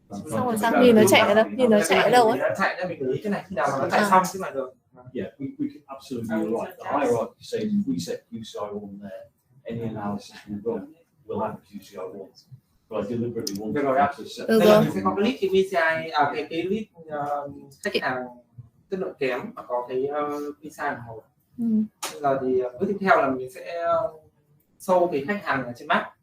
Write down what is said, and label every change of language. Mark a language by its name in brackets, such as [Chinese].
[Vietnamese] Xong rồi sang nhìn nó chạy ở đâu? Nhìn nó chạy ở đâu ấy? Chạy ra mình để ý cái này khi nào mà nó chạy xong chứ mà được. [English] Yeah, we can absolutely, you're right. The hierarchy says if we set QCI one there, any analysis we run will have a QCI one. But I deliberately wanted to set. [Vietnamese] Được Đây là rồi. mình sẽ có cái list cái PCI, cái list khách hàng chất lượng kém mà có cái PCI một. Bây giờ thì bước tiếp theo là mình sẽ show cái khách hàng ở trên map.